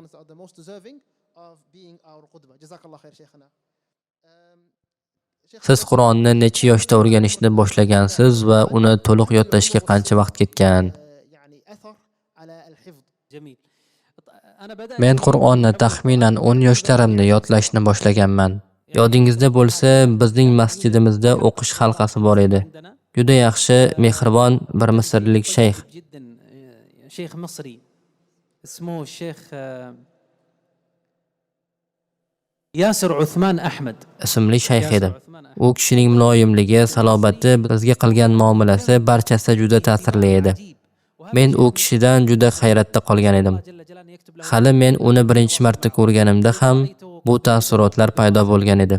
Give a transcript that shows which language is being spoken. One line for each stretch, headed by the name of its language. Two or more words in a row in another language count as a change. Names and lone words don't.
Uzbek: Siz Qur'onni necha yoshda o'rganishni boshlagansiz va uni to'liq yodlashga qancha vaqt ketgan? Men Qur'onni taxminan 10 yoshlarimda yodlashni boshlaganman. Yodingizda bo'lsa, bizning masjidimizda o'qish halqasi bor edi. Juda yaxshi, mehribon bir misrlik shayx.
Arabic: شيخ مصري اسمه الشيخ ياسر عثمان أحمد
Uzbek: Ismli shayx edi. U kishining muloyimligi, salobati, bizga qilgan muomalasi barchasi juda ta'sirli edi. Men u kishidan juda hayratda qolgan edim. Hali men uni birinchi marta ko'rganimda ham bu taassurotlar paydo bo'lgan edi.